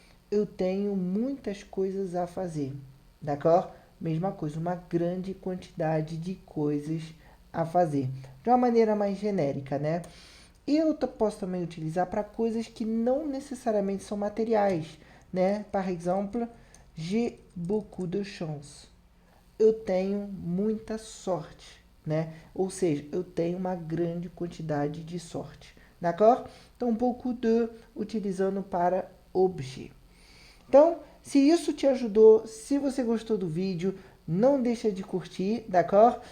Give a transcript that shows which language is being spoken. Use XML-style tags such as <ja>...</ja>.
<pt>Eu tenho muitas coisas a fazer.</pt> <fr>D'accord?</fr> <pt>Mesma coisa, uma grande quantidade de coisas a fazer. De uma maneira mais genérica, né? E eu posso também utilizar para coisas que não necessariamente são materiais, né?</pt> <fr>Par exemple, j'ai beaucoup de chance.</fr> <pt>Eu tenho muita sorte, né? Ou seja, eu tenho uma grande quantidade de sorte.</pt> <fr>D'accord?</fr> <pt>Então, beaucoup de utilizando para objet. Então, se isso te ajudou, se você gostou do vídeo, não deixa de curtir,</pt> <fr>d'accord?</fr>